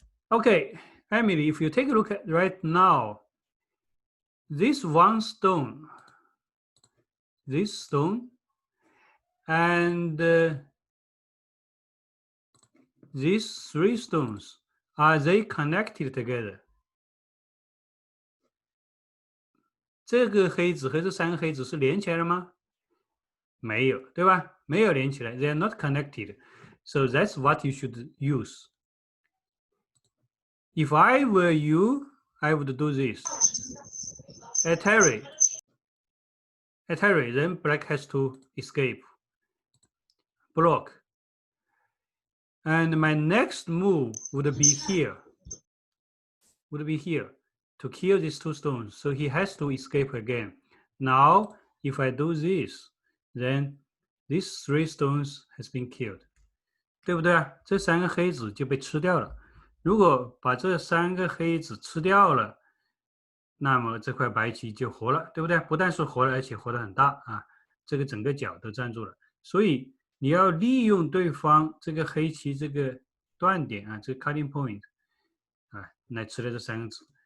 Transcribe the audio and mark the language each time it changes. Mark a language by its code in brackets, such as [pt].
[en] Okay, Emily, if you take a look at right now, this one stone, and these three stones, are they connected together? [zh] 这个黑子和这三个黑子是连起来了吗？没有，对吧？没有连起来 [en] ，they are not connected. So that's what you should use. If I were you, I would do this. At Terry, then black has to escape. Block. And my next move would be here. To kill these two stones. So he has to escape again. Now, if I do this, then these three stones has been killed. [zh] 对不对啊？这三个黑子就被吃掉了。如果把这三个黑子吃掉了，那么这块白棋就活了，对不对？不但是活了，而且活得很大啊！这个整个角都占住了。所以你要利用对方这个黑棋这个断点啊，这个 cutting point 啊，来吃了这三个子。